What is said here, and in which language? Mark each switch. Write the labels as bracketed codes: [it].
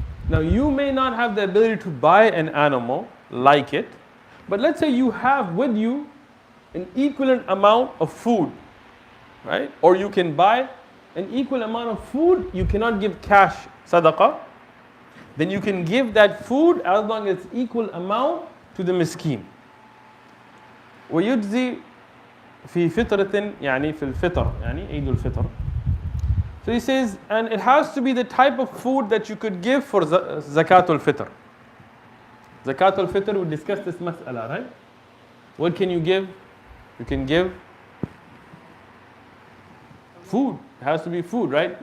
[en] Now you may not have the ability to buy an animal like it, but let's say you have with you an equivalent amount of food, right? Or you can buy an equal amount of food. You cannot give cash sadaqah. Then you can give that food as long as it's equal amount to the miskin. [ar] ويجزي في فطرة يعني في الفطر يعني عيد الفطر. [en] So he says, and it has to be the type of food that you could give for zakatul fitr. Zakatul fitr, we discussed this mas'ala, right? What can you give? You can give food. It has to be food, right?